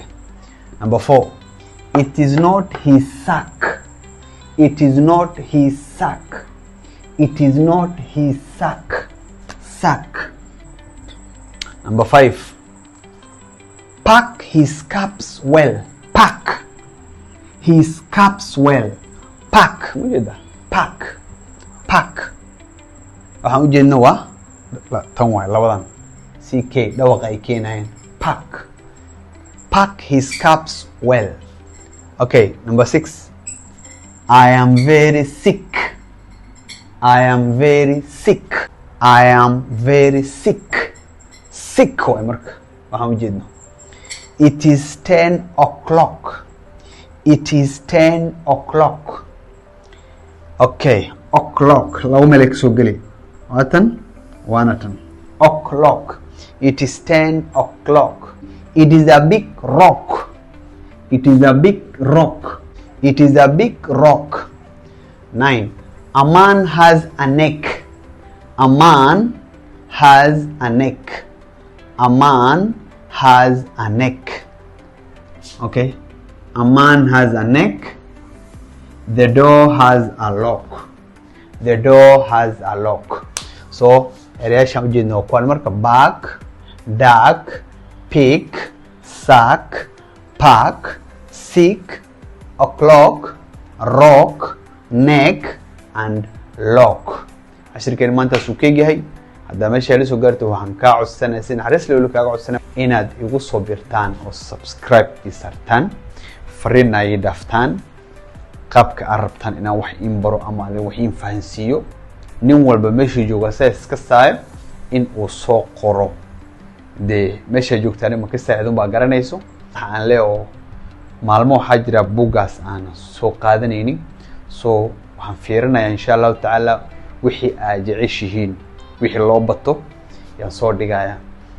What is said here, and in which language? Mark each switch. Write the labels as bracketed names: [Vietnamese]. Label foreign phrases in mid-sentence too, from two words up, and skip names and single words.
[English] Number 4. It is not his sack. Sack. Number 5. Pack his caps well. Pack. [Somali] Waxaan u jeednaa waa tan waay labadan ck dhawaqa ay keenayeen [English] pack his caps well. Okay, number 6. I am very sick. [Somali] Sick waay marka waxaan u jeednaa [English] it is 10 o'clock. [Somali] Okay, o'clock laba meel ka soo geli waana tan o'clock. [English] It is 10 o'clock. It is a big rock. 9. A man has a neck. Okay. A man has a neck. The door has a lock. [Somali] So erayaashan u jeedno kuwan marka [English] back, duck, pick, sack, pack, sick, o'clock, rock, neck and lock. [Somali] Casharkeen maanta suu keegyahay haddaa meesha la soo gaarto waxaan kaa codsanaa si naxariis leh kaaga codsanaa inaad igu soo birtaan oo subscribe ii sartaan fariina ii dhaaftaan qaabka aad rabtaan inaan wax in baro ama aan wax in fahansiiyo nin walba meesha jooga iska saayo in uu soo qoro de meesha joogtaan ma ka saacidun baa garanayso waxaan leeyahay maalmo waxaa jira buugaas aan soo qaadanaynin so waxaan fiirinayaa [Arabic] إن شاء الله تعالى [Somali] wixii aad jeceshihiin wixii loo bato yaan soo dhigayaa.